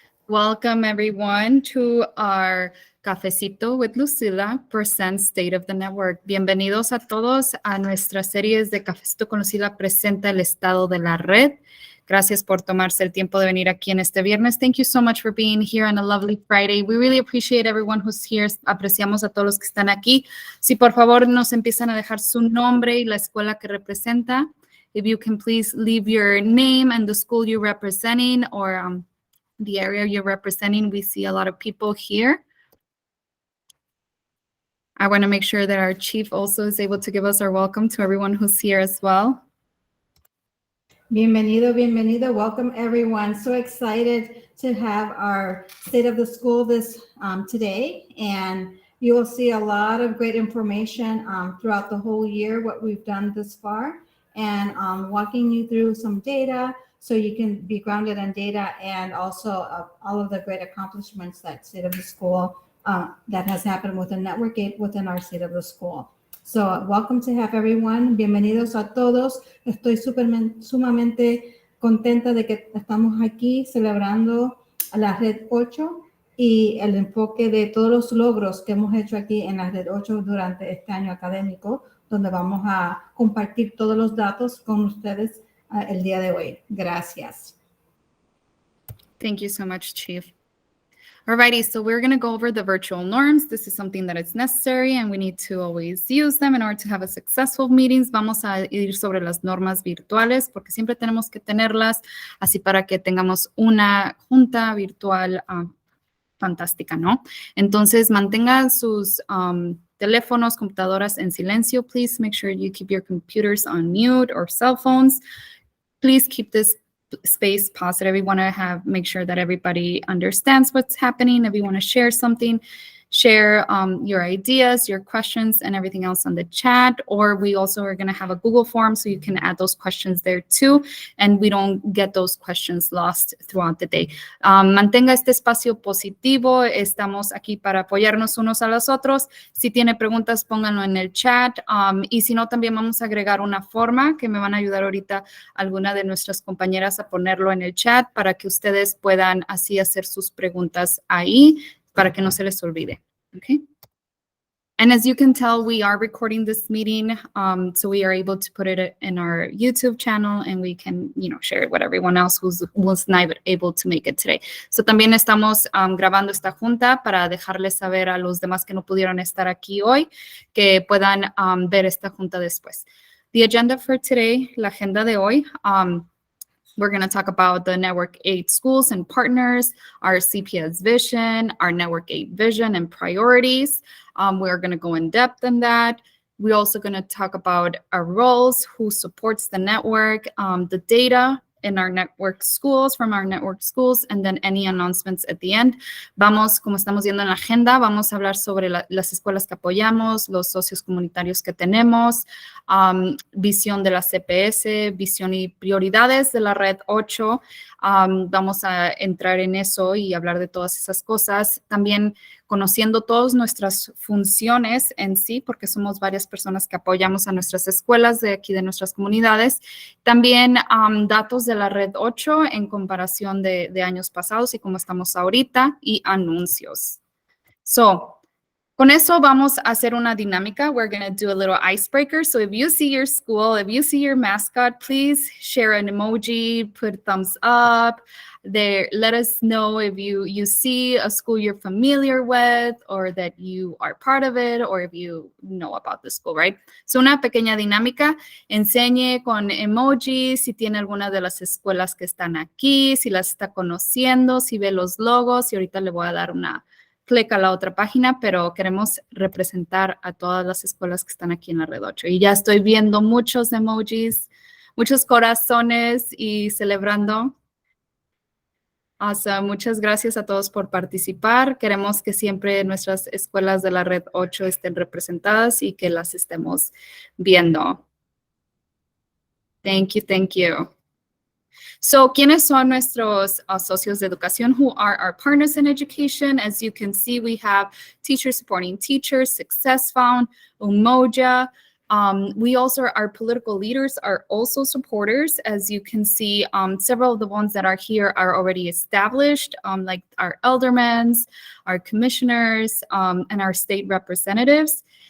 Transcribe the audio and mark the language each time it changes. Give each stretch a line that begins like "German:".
English: Welcome everyone to our Cafecito with Lucila presents State of the Network.
Spanish: Bienvenidos a todos a nuestra serie de Cafecito con Lucila presenta el Estado de la Red. Gracias por tomarse el tiempo de venir aquí en este viernes.
English: Thank you so much for being here on a lovely Friday. We really appreciate everyone who's here.
Spanish: Apreciamos a todos los que están aquí. Si por favor nos empiezan a dejar su nombre y la escuela que representa.
English: If you can please leave your name and the school you're representing or the area you're representing. We see a lot of people here. I want to make sure that our chief also is able to give us our welcome to everyone who's here as well.
Spanish: Bienvenido, bienvenido.
English: Welcome, everyone. So excited to have our State of the School this today. And you will see a lot of great information throughout the whole year, what we've done this far, and walking you through some data so you can be grounded in data and also all of the great accomplishments that State of the School that has happened within Network 8 within our State of the School. So welcome to have everyone.
Spanish: Bienvenidos a todos. Estoy sumamente contenta de que estamos aquí celebrando a la Red 8 y el enfoque de todos los logros que hemos hecho aquí en la Red 8 durante este año académico, donde vamos a compartir todos los datos con ustedes el día de hoy. Gracias.
English: Thank you so much, Chief. Alrighty, so we're going to go over the virtual norms. This is something that is necessary and we need to always use them in order to have a successful meetings.
Spanish: Vamos a ir sobre las normas virtuales porque siempre tenemos que tenerlas así para que tengamos una junta virtual fantástica, ¿no? Entonces, mantengan sus teléfonos, computadoras en silencio.
English: Please make sure you keep your computers on mute or cell phones. Please keep this space positive. We want to make sure that everybody understands what's happening. If you want to share something, share your ideas, your questions, and everything else on the chat. Or we also are going to have a Google form so you can add those questions there too, and we don't get those questions lost throughout the day.
Spanish: Mantenga este espacio positivo. Estamos aquí para apoyarnos unos a los otros. Si tiene preguntas, pónganlo en el chat. Y si no, también vamos a agregar una forma que me van a ayudar ahorita alguna de nuestras compañeras a ponerlo en el chat para que ustedes puedan así hacer sus preguntas ahí, para que no se les olvide, okay?
English: And as you can tell, we are recording this meeting, so we are able to put it in our YouTube channel and we can, share it with everyone else who was not able to make it today.
Spanish: So también estamos grabando esta junta para dejarles saber a los demás que no pudieron estar aquí hoy que puedan ver esta junta después.
English: The agenda for today,
Spanish: la agenda de hoy,
English: we're going to talk about the Network 8 schools and partners, our CPS vision, our Network 8 vision and priorities. We're going to go in depth in that. We're also going to talk about our roles, who supports the network, the data in our network schools, from our network schools, and then any announcements at the end.
Spanish: Vamos, como estamos viendo en la agenda, vamos a hablar sobre las escuelas que apoyamos, los socios comunitarios que tenemos, visión de la CPS, visión y prioridades de la Red 8. Vamos a entrar en eso y hablar de todas esas cosas. También conociendo todas nuestras funciones en sí, porque somos varias personas que apoyamos a nuestras escuelas de aquí, de nuestras comunidades. También datos de la Red 8 en comparación de años pasados y cómo estamos ahorita, y anuncios. So, con eso vamos a hacer una dinámica.
English: We're going to do a little icebreaker. So if you see your school, if you see your mascot, please share an emoji, put thumbs up. There, let us know if you see a school you're familiar with or that you are part of it or if you know about the school, right?
Spanish: So una pequeña dinámica. Enseñe con emojis si tiene alguna de las escuelas que están aquí, si las está conociendo, si ve los logos, y ahorita le voy a dar una clic a la otra página, pero queremos representar a todas las escuelas que están aquí en la Red 8. Y ya estoy viendo muchos emojis, muchos corazones y celebrando.
English: Awesome.
Spanish: Muchas gracias a todos por participar. Queremos que siempre nuestras escuelas de la Red 8 estén representadas y que las estemos viendo.
English: Thank you, thank you.
Spanish: So, ¿quiénes son nuestros socios de educación?
English: Who are our partners in education? As you can see, we have Teachers Supporting Teachers, Success Found, Umoja, We also, our political leaders are also supporters. As you can see, several of the ones that are here are already established, like our aldermen, our commissioners, and our state representatives.